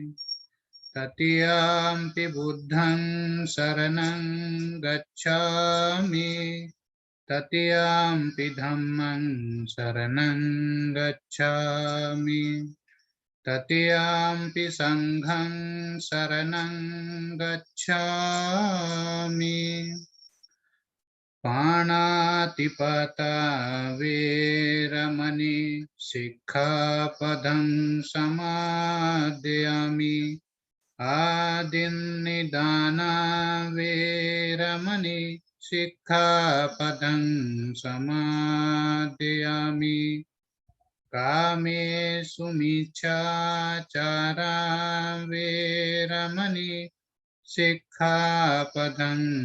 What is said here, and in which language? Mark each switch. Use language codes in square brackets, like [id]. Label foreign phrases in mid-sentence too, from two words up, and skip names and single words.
[pi] तृतीयंपि बुद्धं शरणं गच्छामि, तृतीयंपि धम्मं शरणं गच्छामि, तृतीयंपि संघं शरणं गच्छामि। पाणातिपाता वेरमणि सिक्खापदं समादयामि, आदिन्निदाना वेरमणि सिक्खापदं समादयामि, कामेषु मिच्छाचारा वेरमणि सिक्खापदं